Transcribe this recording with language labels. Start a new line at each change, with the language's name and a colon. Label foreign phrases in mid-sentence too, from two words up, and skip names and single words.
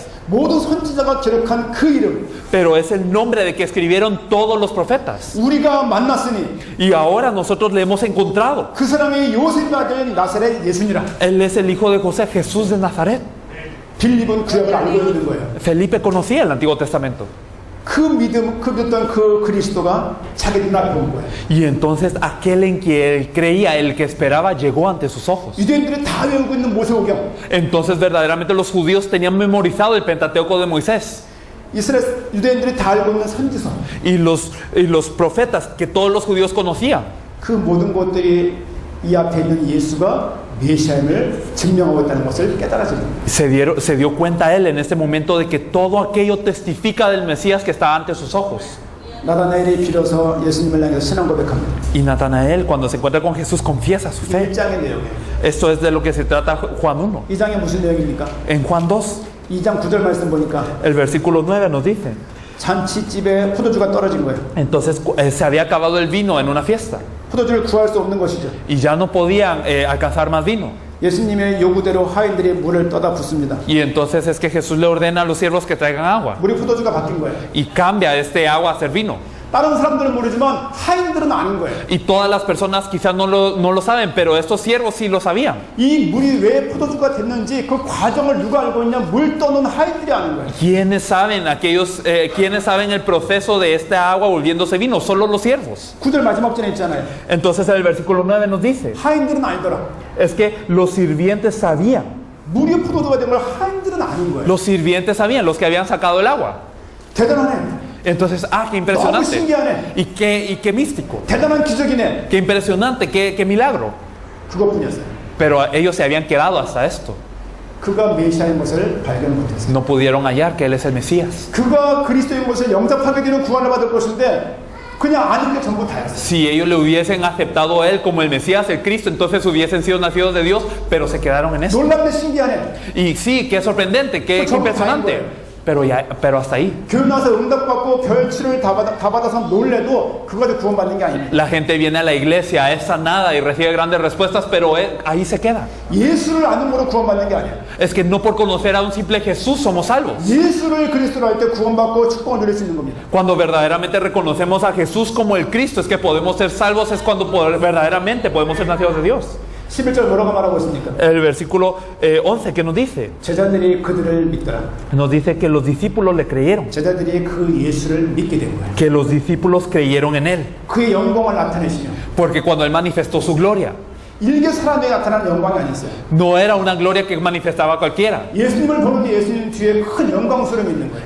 Korean: 모든 선지자가 기록한 그 이름.
Spanish: Pero es el nombre de que escribieron todos los profetas.
Korean: 우리가 만났으니
Spanish: Y ahora nosotros le hemos encontrado.
Korean: 그 사람이 요셉의 아들 나사렛 예수니라.
Spanish: Él es el hijo de José, Jesús de Nazaret.
Korean: 빌립은 구약을 알고 있는 거예요.
Spanish: Felipe conocía el Antiguo Testamento.
Korean: 그 믿었던 그 그리스도가 자기 눈앞에 온 거예요.
Spanish: Y entonces aquel en quien él creía, el que esperaba, llegó ante sus ojos.
Korean: 유대인들이 다 외우고 있는 모세오경.
Spanish: Entonces verdaderamente los judíos tenían memorizado el Pentateuco de Moisés.
Korean: 이스라엘 유대인들이 다 알고 있는 선지서.
Spanish: Y los profetas que todos los judíos conocían.
Korean: 그 모든 것들이 이 앞에 있는 예수가 메시아임을 증명하고 있다는 것을 깨달아집니다.
Spanish: Se dio cuenta él en este momento de que todo aquello testifica del Mesías que está ante sus ojos.
Korean: 나다나엘이 빌어서 예수님을 향해서 신앙 고백합니다.
Spanish: Y Natanael, cuando se encuentra con Jesús, confiesa su fe.
Korean: 1장의 내용이에요.
Spanish: Esto es de lo que se trata Juan 1.
Korean: 2장에 무슨 내용입니까?
Spanish: En Juan 2,
Korean: 2장 9절 말씀 보니까
Spanish: el versículo 9 nos dice.
Korean: 잔치집에 포도주가 떨어진 거예요.
Spanish: Entonces se había acabado el vino en una fiesta.
Korean: 포도주를 구할 수 없는 것이죠.
Spanish: Y ya no podían alcanzar más vino.
Korean: 예수님의 요구대로 하인들이 물을 떠다 붓습니다.
Spanish: Y entonces es que Jesús le ordena a los siervos que traigan agua.
Korean: 물이 포도주가 바뀐 거예요.
Spanish: Y cambia este agua a ser vino.
Korean: 다른 사람들은 모르지만 하인들은 아는 거예요.
Spanish: Y todas las personas quizás no lo saben, pero estos siervos sí lo sabían.
Korean: 이 물이 왜 포도주가 됐는지 그 과정을 누가 알고 있냐? 물 떠는 하인들이 아는 거예요.
Spanish: ¿Quiénes saben el proceso de esta agua volviéndose vino? Solo los siervos.
Korean: 9절 마지막 전에 있잖아요.
Spanish: Entonces el versículo 9 nos dice,
Korean: 하인들은 알더라.
Spanish: es que los sirvientes sabían.
Korean: 물이 포도주가 된 걸 하인들은 아는 거예요.
Spanish: Los sirvientes sabían, los que habían sacado el agua.
Korean: 대단하네.
Spanish: Entonces, qué
Korean: 너무
Spanish: impresionante.
Korean: 신기하네.
Spanish: Y qué místico.
Korean: 대단한 기적이네.
Spanish: Qué impresionante, qué milagro.
Korean: 그것뿐이었어요.
Spanish: Pero ellos se habían quedado hasta esto.
Korean: 그가 메시아인 것을 발견 못했어요.
Spanish: No pudieron hallar que Él es el Mesías.
Korean: 그가 그리스도인 것을 영접하게 되는 구원을 받을 것인데 그냥 아는 게 전부 다였어요.
Spanish: Si ellos le hubiesen aceptado a Él como el Mesías, el Cristo, entonces hubiesen sido nacidos de Dios, pero se quedaron en eso.
Korean: 놀랍네 신기하네.
Spanish: Y sí, qué sorprendente, qué impresionante. Pero hasta ahí.
Korean: 교회 나서 응답받고 별치를 다 받아서 놀래도 그거를 구원받는 게 아닙니다.
Spanish: La gente viene a la iglesia, es sanada y recibe grandes respuestas, pero ahí se queda.
Korean: 예수를 아는 거로 구원받는 게 아니에요.
Spanish: Es que no por conocer a un simple Jesús somos salvos.
Korean: 예수를 그리스도로 할 때 구원받고 축복을 누릴 수 있는 겁니다.
Spanish: Cuando verdaderamente reconocemos a Jesús como el Cristo, es que podemos ser salvos, es cuando verdaderamente podemos ser nacidos de Dios.
Korean: 11절 뭐라고 말하고 있습니까?
Spanish: El versículo 11 que nos dice,
Korean: 제자들이 그들을 믿더라.
Spanish: nos dice que los discípulos le creyeron,
Korean: 제자들이 그 예수를 믿게 된 거예요.
Spanish: que los discípulos creyeron en Él,
Korean: 그의 영광을 나타내시며
Spanish: porque cuando Él manifestó su gloria,
Korean: 일개 사람에게 나타나는 영광이 아니었어요.
Spanish: no era una gloria que manifestaba cualquiera.
Korean: 예수님을 보는데 예수님 뒤에 큰 영광스러움이 있는 거예요.